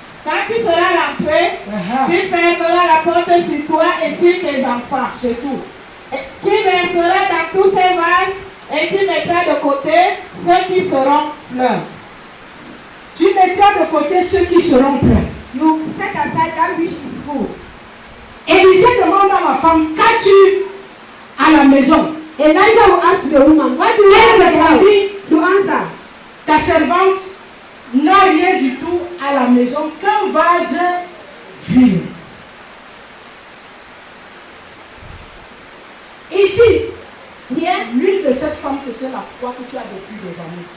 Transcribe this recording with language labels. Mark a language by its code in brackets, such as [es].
[fr] Quand tu seras rentré, tu fermeras la porte sur toi et sur tes enfants. C'est tout. Et tu verseras dans tous ces vases et tu mettras de côté ceux qui seront pleins. Tu mettras de côté ceux qui seront pleins. [en] You set aside that which is full. [fr] Élisée demande à la femme, qu'as-tu à la maison? [en] Elijah will ask the woman, what do you have in the house? To answer, [fr] Ta servante n'a rien du tout à la maison qu'un vase d'huile. Ici, [en] Here, [fr] l'huile de cette femme, c'était la foi que tu as depuis des années.